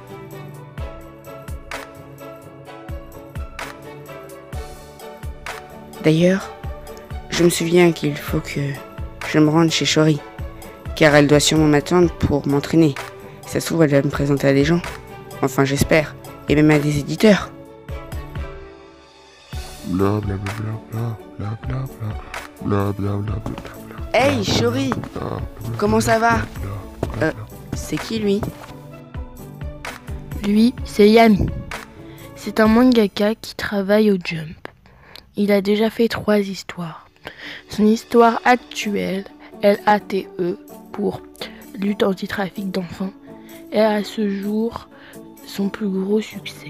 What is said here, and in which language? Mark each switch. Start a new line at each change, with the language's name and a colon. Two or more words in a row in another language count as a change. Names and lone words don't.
French: D'ailleurs, je me souviens qu'il faut que je me rende chez Shori, car elle doit sûrement m'attendre pour m'entraîner. Ça se trouve, elle va me présenter à des gens. Enfin, j'espère. Et même à des éditeurs. Bla bla bla bla bla bla bla bla bla bla. Hey, Shori! Comment ça va? C'est qui lui? Lui, c'est Yami. C'est un mangaka qui travaille au Jump. Il a déjà fait 3 histoires. Son histoire actuelle, LATE, pour lutte anti-trafic d'enfants, est à ce jour son plus gros succès.